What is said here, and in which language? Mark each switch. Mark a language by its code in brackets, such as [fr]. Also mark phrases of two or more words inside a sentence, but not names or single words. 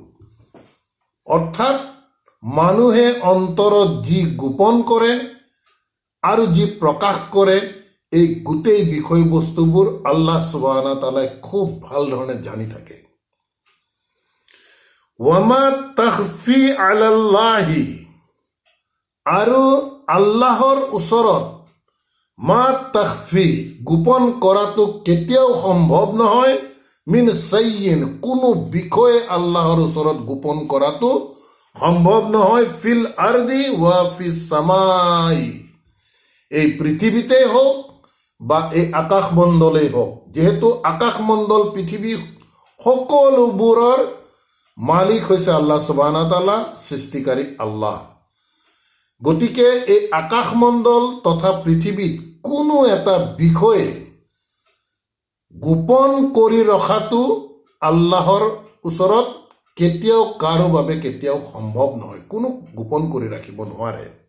[as] অৰ্থাৎ মানুহে অন্তৰত যি গোপন কৰে আৰু যি প্ৰকাশ কৰে, এই গোটেই বিষয়বস্তুবোৰ আল্লাহ [ar] سبحانه وتعالى [as] খুব ভাল ধৰণে জানি থাকে। [ar] وما تخفى على الله, [as] আৰু আল্লাহৰ ওচৰত [ar] ما تخفى, [as] গোপন কৰাটো কেতিয়াও সম্ভৱ নহয়, [ar] من شيء, [as] কোনো বিষয়ে আল্লাহৰ ওচৰত গোপন কৰাটো সম্ভৱ নহয়, [ar] في الأرض وفي السماء, [as] এই পৃথিৱীতেই হওক বা এই আকাশমণ্ডলেই হওক, যিহেতু আকাশমণ্ডল পৃথিৱী সকলোবোৰৰ মালিক হৈছে আল্লাহ [ar] سبحانه وتعالى, [as] সৃষ্টিকাৰী আল্লাহ। গতিকে এই আকাশমণ্ডল তথা পৃথিৱীত কোনো এটা বিষয়ে গোপন কৰি ৰখাটো আল্লাহৰ ওচৰত কেতিয়াও কাৰো বাবে কেতিয়াও সম্ভৱ নহয়, কোনো গোপন কৰি ৰাখিব নোৱাৰে।